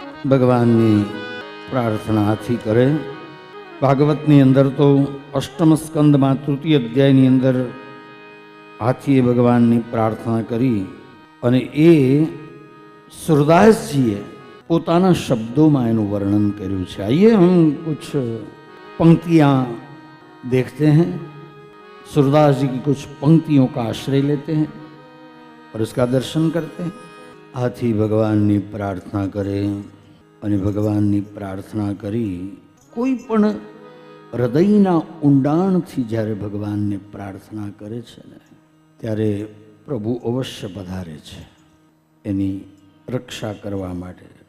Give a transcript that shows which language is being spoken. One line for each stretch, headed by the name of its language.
Gujarati: ભગવાનની પ્રાર્થના હાથી કરે. ભાગવતની અંદર તો અષ્ટમ સ્કંદમાં તૃતીય અધ્યાયની અંદર હાથીએ ભગવાનની પ્રાર્થના કરી અને એ સુરદાસજીએ પોતાના શબ્દોમાં એનું વર્ણન કર્યું છે.
Hindi: આइए हम कुछ पंक्तियाँ देखते हैं. सूरदास जी की कुछ पंक्तियों का आश्रय लेते हैं और उसका दर्शन करते हैं.
Gujarati: हाथी भगवानની પ્રાર્થના કરે અને ભગવાનની પ્રાર્થના કરી કોઈ પણ હૃદયના ઊંડાણથી જ્યારે ભગવાનને પ્રાર્થના કરે છે ને ત્યારે પ્રભુ અવશ્ય પધારે છે એની રક્ષા કરવા માટે.